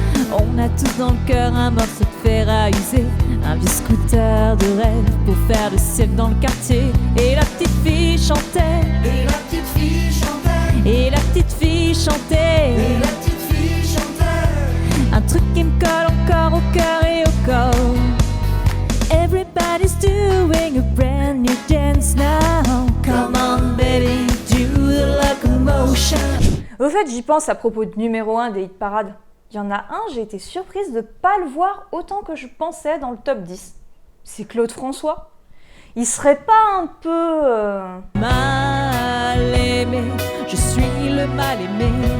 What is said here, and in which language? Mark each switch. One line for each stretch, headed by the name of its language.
French: On a tous dans le cœur un morceau de fer à user, un vieux scooter de rêve pour faire le cirque dans le quartier. Et la petite fille chantait, Et la petite fille chantait, et la petite fille chantait, et la petite fille chantait. un truc qui me colle encore au cœur et au corps.
English: Everybody's doing a brand new dance now. Come on baby, do the locomotion.
French: Au fait, j'y pense à propos de numéro 1 des hit parades. Il y en a un, j'ai été surprise de pas le voir autant que je pensais dans le top 10. C'est Claude François. Il serait pas un peu... Mal aimé, je suis le mal aimé.